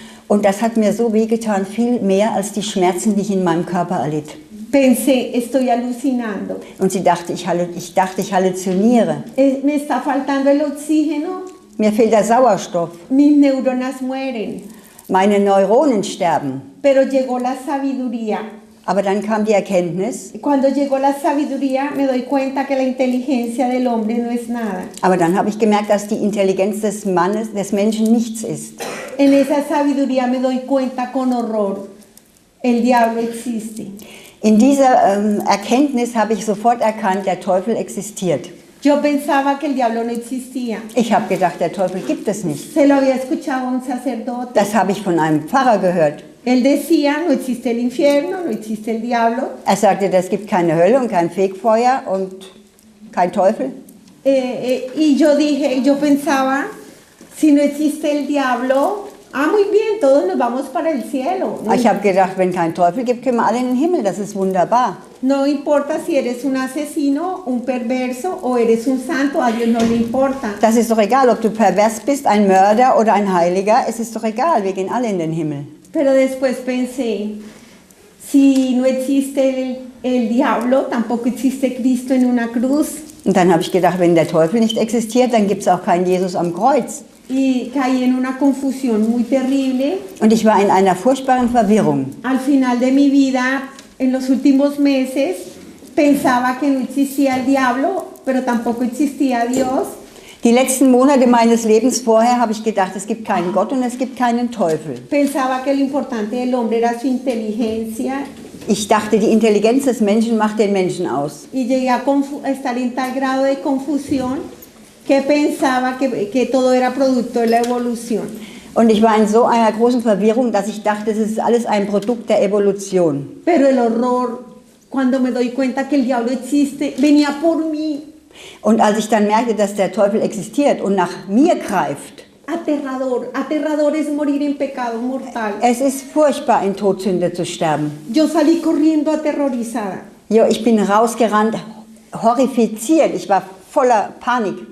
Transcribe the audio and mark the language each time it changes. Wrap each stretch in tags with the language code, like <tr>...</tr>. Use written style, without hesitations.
<de>Und das hat mir so wehgetan, viel mehr als die Schmerzen, die ich in meinem Körper erlitt.</de> <es>Pensé, estoy alucinando.</es> <de>Und ich dachte, ich halluziniere.</de> <es>Me está faltando el oxígeno,</es> <de>Mir fehlt der Sauerstoff.</de> <es>mis neuronas mueren.</es> <de>Meine Neuronen sterben.</de> <es>Pero llegó la sabiduría.</es> <de>Aber dann kam die Erkenntnis.</de> <es>Cuando llegó la sabiduría me doy cuenta que la inteligencia del hombre no es nada.</es> <de>Aber dann habe ich gemerkt, dass die Intelligenz des Menschen nichts ist.</de> <es>En esa sabiduría me doy cuenta con horror, el diablo existe.</es> <de>In dieser Erkenntnis habe ich sofort erkannt, der Teufel existiert.</de> <es>Yo pensaba que el diablo no existía.</es> <de>Ich habe gedacht, der Teufel gibt es nicht.</de> <es>Se lo había escuchado a un sacerdote.</es> <de>Das habe ich von einem Pfarrer gehört.</de> <es>Él decía, no existe el infierno, no existe el diablo.</es> <de>Er sagte, es gibt keine Hölle und kein Fegfeuer und kein Teufel.</de> <es>Y yo pensaba, si no existe el diablo, muy bien, todos nos vamos para el cielo.</es> <de>Ich habe gedacht, wenn kein Teufel gibt, können wir alle in den Himmel. Das ist wunderbar.</de> <es>No importa si eres un asesino, un perverso o eres un santo, a Dios no le importa.</es> <de>Das ist doch egal, ob du pervers bist, ein Mörder oder ein Heiliger. Es ist doch egal, wir gehen alle in den Himmel.</de> <es>Pero después pensé, si no existe el diablo, tampoco existe Cristo en una cruz.</es> <de>Und dann habe ich gedacht, wenn der Teufel nicht existiert, dann gibt es auch keinen Jesus am Kreuz.</de> <es>Y caí en una confusión muy terrible.</es> <de>Und ich war in einer furchtbaren Verwirrung.</de> <es>Al final de mi vida, en los últimos meses, pensaba que no existía el diablo, pero tampoco existía Dios.</es> <de>Die letzten Monate meines Lebens vorher habe ich gedacht, es gibt keinen Gott und es gibt keinen Teufel.</de> <es>Pensaba que lo importante del hombre era su inteligencia.</es> <de>Ich dachte, die Intelligenz des Menschen macht den Menschen aus.</de> <es>Y llegué a estar en tal grado de confusión que pensaba que todo era producto de la evolución.</es> <de>Und ich war in so einer großen Verwirrung, dass ich dachte, es ist alles ein Produkt der Evolution.</de> <es>Pero el horror, cuando me doy cuenta que el diablo existe, venía por mí.</es> <de>Und als ich dann merkte, dass der Teufel existiert und nach mir greift,</de> <es>Aterrador es morir en pecado mortal.</es> <de>es ist furchtbar, in Todsünde zu sterben.</de> <es>Yo salí corriendo aterrorizada.</es> <de>Ja, ich bin rausgerannt, horrifiziert, ich war voller Panik.</de>